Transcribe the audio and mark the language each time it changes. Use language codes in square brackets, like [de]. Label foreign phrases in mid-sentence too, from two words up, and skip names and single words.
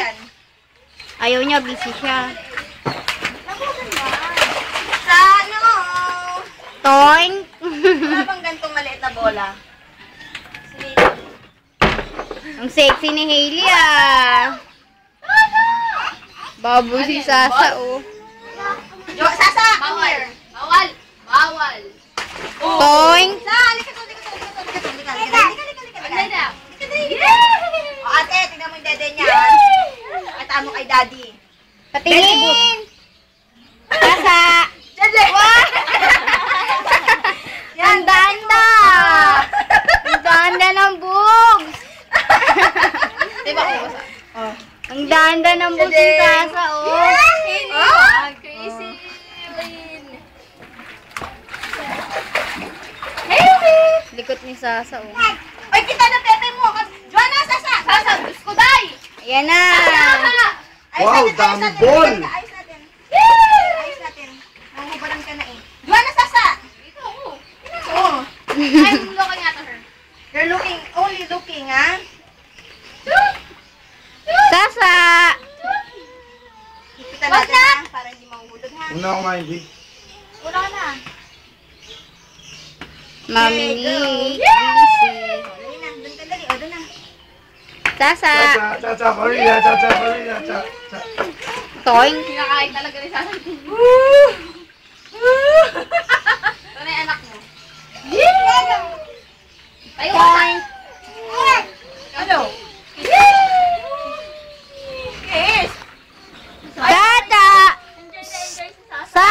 [tl] Ayaw niya, busy siya. Sa ano? Toing! Wala bang gantong maliit na bola? Ang sexy ni Hailey ah! Babo si Sasa oh. Sasa! Bawal! Bawal! Bawal! Toing! Sa! Halika to! Ano na? O ate, tingnan mo yung dede niya. At amo kay daddy. Patingin! Sasa! Dede! Ang ganda! Ang ganda ng boobs! Diba ko? Oh. Ang ganda ng boobs ni Sasa oh. Crazy! Likot ni Sasa oh. Ay, kita na pepe mo! Joanna, Sasa! Sasa, Diyos ko, day! Ayan na! Wow, dami ball! Ayos natin. Ayos natin. Nangubaran ka na eh. Joanna, Sasa! Ito, oh. Oo. [en] I'm looking at her. You're looking, only looking, [tl] ha? Sasa! Kita natin ha, para hindi mahuhulog ha. Una ako nga hindi. Wala na. Mami Okay, ni go. Chrissy. Dali na, doon ka dali. O, doon na. Sasa! Cha-cha, Korea, cha-cha, Korea, cha-cha. Toing! Kinakain talaga ni Sasa. Ito na yung anak mo. Tayo ka sa... Ano? Kiss! Tata! Sa!